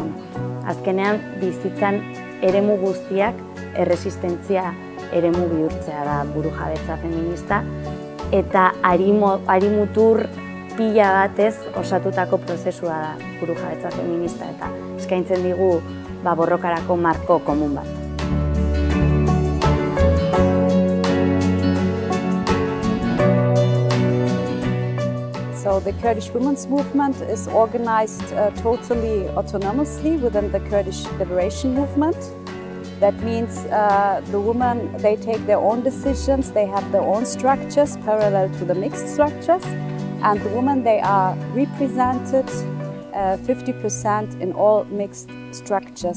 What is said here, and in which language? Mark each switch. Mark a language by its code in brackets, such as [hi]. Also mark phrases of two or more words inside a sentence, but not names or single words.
[eu] Azkenean, bizitzan eremu guztiak erresistentzia eremu bihurtzea da burujabetza feminista, eta harimutur pila batez osatutako prozesua da burujabetza feminista, eta eskaintzen digu borrokarako marko komun bat. [en] So the Kurdish women's movement is organized totally autonomously within the Kurdish liberation movement. That means the women, they take their own decisions, they have their own structures parallel to the mixed structures, and the women, they are represented 50% in all mixed structures.